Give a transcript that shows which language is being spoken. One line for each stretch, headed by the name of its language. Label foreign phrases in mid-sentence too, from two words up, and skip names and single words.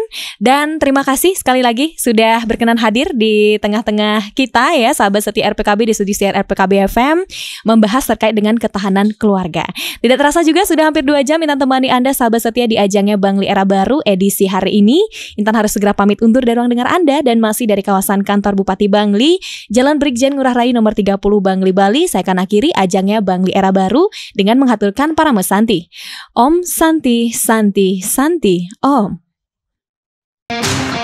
Indonesian: Dan terima kasih sekali lagi sudah berkenan hadir di tengah-tengah kita ya sahabat setia RPKB di studio siar RPKB FM membahas terkait dengan ketahanan keluarga. Tidak terasa juga sudah hampir 2 jam Intan temani Anda sahabat setia di ajangnya Bangli Era Baru edisi hari ini. Intan harus segera pamit undur dari ruang dengar Anda dan masih dari kawasan kantor Bupati Bangli, Jalan Brigjen Ngurah Rai nomor 30 Bangli Bali. Saya akan akhiri ajangnya Bangli Era Baru dengan menghaturkan para mesanti.
Sanskrit: Om Santi Santi Santi Om.